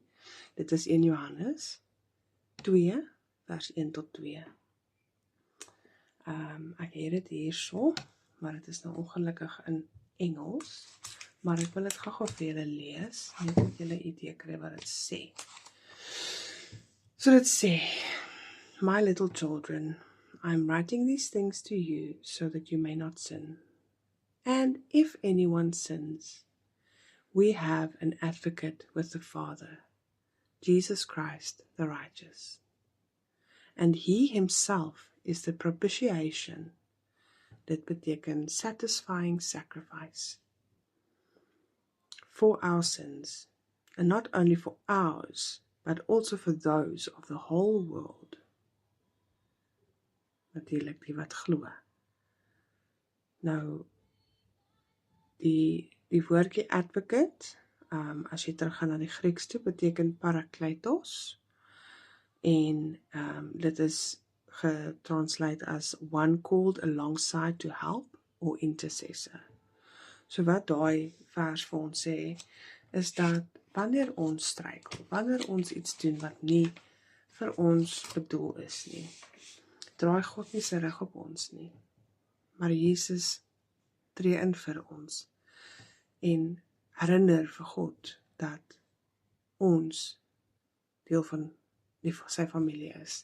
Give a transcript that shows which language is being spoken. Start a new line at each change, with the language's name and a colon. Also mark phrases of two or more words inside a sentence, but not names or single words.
Afrikaans: Dit is 1 Johannes 2 vers 1 tot 2. Ek het dit hierso, maar dit is nou ongelukkig in Engels, maar ek wil dit gou vir julle lees, net dat julle 'n idee kry wat dit sê. So dit sê,
English: My little children, I am writing these things to you so that you may not sin. And if anyone sins, we have an advocate with the Father, Jesus Christ the righteous. And he himself is the propitiation,
Afrikaans: dit beteken
English: satisfying sacrifice, for our sins, and not only for ours, but also for those of the whole world.
Afrikaans: Natuurlik die wat glo. Nou, die woordjie advocate, as jy teruggaan na die Grieks toe, beteken parakletos, en dit is getranslate as
English: one called alongside to help or intercessor.
Afrikaans: So wat daai vers vir ons sê, is dat wanneer ons struikel, wanneer ons iets doen wat nie vir ons bedoel is nie, draai God nie sy rug op ons nie, maar Jesus tree in vir ons en herinner vir God dat ons deel van sy familie is.